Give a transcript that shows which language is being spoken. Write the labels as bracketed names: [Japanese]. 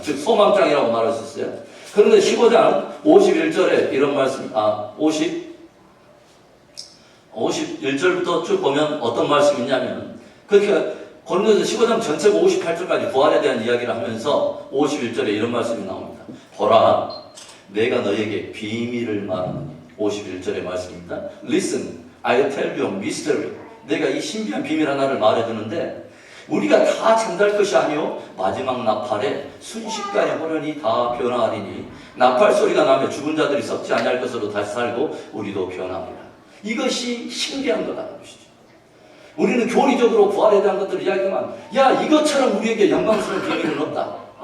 [Korean] 즉 소망장이라고 말할 수 있어요. 그런데 15장 51절에 이런 말씀, 51절부터 쭉 보면 어떤 말씀이 있냐면, 그러니까 고린도서 15장 전체가 58절까지 부활에 대한 이야기를 하면서 51절에 이런 말씀이 나옵니다. 보라, 내가 너에게 비밀을 말하노니. 51절의 말씀입니다. [English] Listen, I tell you a mystery. [Korean] 내가 이 신비한 비밀 하나를 말해주는데 우리가 다 잠잘 것이 아니요 마지막 나팔에 순식간에 호련히 다 변화하리니 나팔 소리가 나며 죽은 자들이 썩지 아니할 것으로 다시 살고 우리도 변합니다. 이것이 신비한 거다라는 것이죠. 우리는 교리적으로 부활에 대한 것들을 이야기하면 야 이것처럼 우리에게 영광스러운 비밀은 없다.